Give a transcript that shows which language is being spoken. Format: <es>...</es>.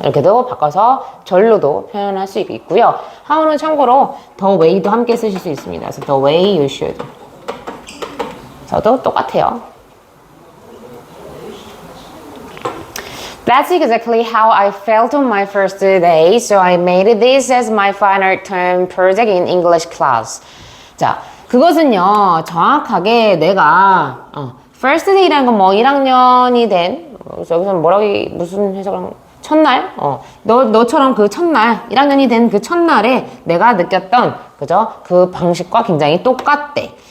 <ko>이렇게도 바꿔서 절로도 표현할 수 있고요. how는 참고로 the way도 함께 쓰실 수 있습니다. 그래서</ko> <en>the way you should</en> <ko>저도 똑같아요.</ko> <en>That's exactly how I felt on my first day, so I made this as my final term project in English class.</en> <ko>자, 그것은요, 정확하게 내가, first day라는 건 뭐 1학년이 된, 여기서는 무슨 해석을, 첫날? 너처럼 그 첫날, 1학년이 된 그 첫날에 내가 느꼈던, 그죠? 그 방식과 굉장히 똑같대.</ko>